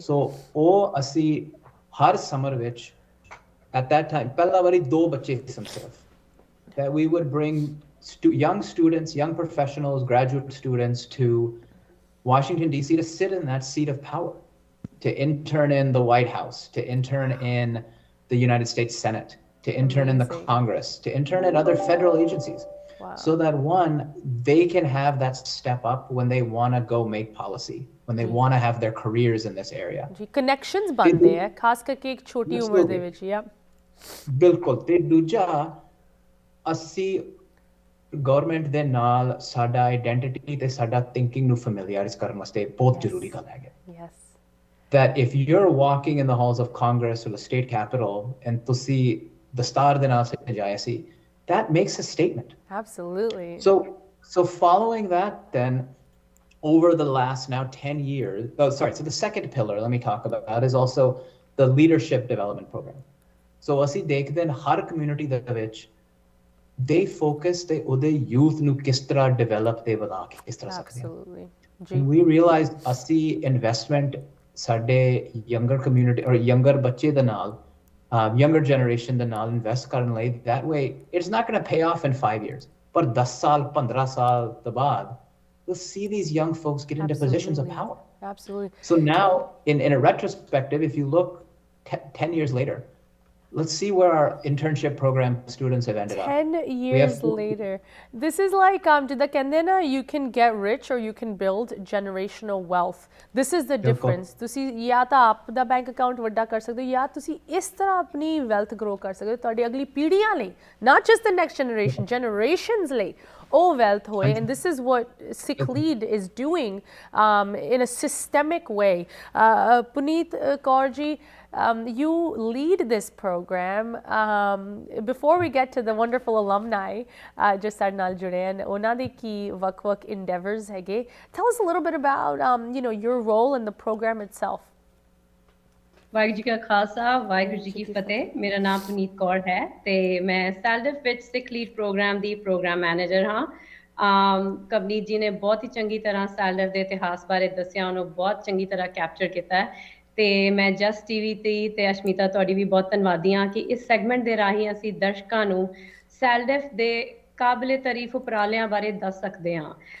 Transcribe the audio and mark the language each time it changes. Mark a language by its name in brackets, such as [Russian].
[English] So [Punjabi] ਉਹ ਅਸੀਂ ਹਰ summer ਵਿੱਚ [English] at that time [Punjabi] ਪਹਿਲਾ ਵਾਰੀ 2 ਬੱਚੇ ਸੀ ਸਿਰਫ [English] that we would bring young students, young professionals, graduate students to Washington DC to sit in that seat of power, to intern in the White House, to intern in the United States Senate, to intern in the Congress, to intern at other federal agencies. Wow. So that one, they can have that step up when they want to go make policy, when they want to have their careers in this area. [Hindi] Ji connections बनते हैं खास करके एक छोटी उम्र [Punjabi] ਦੇ ਵਿੱਚ। [Hindi] या [Punjabi] ਬਿਲਕੁਲ। ਤੇ ਦੂਜਾ ਅਸੀਂ ਗਵਰਨਮੈਂਟ ਦੇ ਨਾਲ ਸਾਡਾ ਆਇਡੈਂਟੀਟੀ ਤੇ ਸਾਡਾ ਥਿੰਕਿੰਗ ਨੂੰ ਫੈਮਿਲੀਅਰਾਈਜ਼ ਕਰਨ ਵਾਸਤੇ ਬਹੁਤ ਜ਼ਰੂਰੀ ਗੱਲ ਹੈ। [English] Yes. That if you're walking in the halls of Congress or the state capitol and [Punjabi] ਤੁਸੀਂ ਦਸਤਾਰ ਦੇ ਨਾਲ ਸਜਾਇਆ ਸੀ, [English] that makes a statement. Absolutely. So following that, then over the last now 10 years, so the second pillar let me talk about is also the leadership development program. [Punjabi] So ਅਸੀਂ ਦੇਖਦੇ ਹਾਂ ਹਰ community ਦੇ ਵਿੱਚ they focus ਤੇ ਉਹਦੇ youth ਨੂੰ ਕਿਸ ਤਰ੍ਹਾਂ develop ਤੇ ਵਧਾ ਕੇ ਕਿਸ ਤਰ੍ਹਾਂ ਸਕਦੇ ਹਾਂ। [English] Absolutely. And we realized ਅਸੀਂ investment ਸਾਡੇ younger community or younger ਬੱਚੇ ਦੇ ਨਾਲ younger generation ਦੇ ਨਾਲ invest ਕਰਨ ਲਈ, that way it's not going to pay off in 5 years, [Punjabi] ਪਰ 10 ਸਾਲ 15 ਸਾਲ ਤੋਂ ਬਾਅਦ [English] we'll see these young folks get into positions of power. Absolutely. So now in a retrospective, if you look 10 years later, let's see where our internship program students have ended 10 up. years later. This is like [Punjabi] ਜਿੱਦਾਂ ਕਹਿੰਦੇ ਨਾ [English] you can get rich or you can build generational wealth. This is the difference. [Punjabi] ਤੁਸੀਂ ਜਾਂ ਤਾਂ ਆਪ ਦਾ bank account ਵੱਡਾ ਕਰ ਸਕਦੇ ਹੋ ਜਾਂ ਤੁਸੀਂ ਇਸ ਤਰ੍ਹਾਂ ਆਪਣੀ wealth grow ਕਰ ਸਕਦੇ ਹੋ ਤੁਹਾਡੀ ਅਗਲੀ ਪੀੜ੍ਹੀਆਂ ਲਈ, [English] not just the next generation, [Punjabi] generations ਲਈ ਉਹ wealth ਹੋਏ। [English] And this is what Sick Lead is doing in a systemic way. Puneet Kaur ji, you lead this program. Before we get to the wonderful alumni just [Punjabi] ਸਾਡੇ ਨਾਲ ਜੁੜੇ ਹਨ, ਉਹਨਾਂ ਦੇ ਕੀ ਵੱਖ-ਵੱਖ endeavors ਹੈਗੇ, [English] tell us a little bit about your role in the program itself. [Punjabi] Waheguru ji ਕਾ ਖਾਲਸਾ, ਵਾਹਿਗੁਰੂ ਜੀ ਕੀ ਫਤਿਹ। ਮੇਰਾ ਨਾਮ ਪੁਨੀਤ ਕੌਰ ਹੈ ਤੇ ਮੈਂ ਸੈਲਡਫ ਵਿੱਚ ਸਿੱਖ ਲੀਡ ਪ੍ਰੋਗਰਾਮ ਦੀ ਪ੍ਰੋਗਰਾਮ ਮੈਨੇਜਰ ਹਾਂ। ਕਵਨੀਤ ਜੀ ਨੇ ਬਹੁਤ ਹੀ ਚੰਗੀ ਤਰ੍ਹਾਂ ਸੈਲਡਫ ਦੇ ਇਤਿਹਾਸ ਬਾਰੇ ਦੱਸਿਆ, ਉਹਨੂੰ ਬਹੁਤ ਚੰਗੀ ਤਰ੍ਹਾਂ ਕੈਪਚਰ ਕੀਤਾ ਹੈ ਤੇ ਮੈਂ ਜਸਟ ਟੀਵੀ ਤੇ ਅਸ਼ਮੀਤਾ ਤੁਹਾਡੀ ਵੀ ਬਹੁਤ ਧੰਨਵਾਦੀ ਹਾਂ ਕਿ ਇਸ ਸੈਗਮੈਂਟ ਦੇ ਰਾਹੀਂ ਅਸੀਂ ਦਰਸ਼ਕਾਂ ਨੂੰ ਸੈਲਡਫ ਦੇ ਕਾਬਲੇ ਤਾਰੀਫ ਉਪਰਾਲਿਆਂ ਬਾਰੇ ਦੱਸ ਸਕਦੇ ਹਾਂ।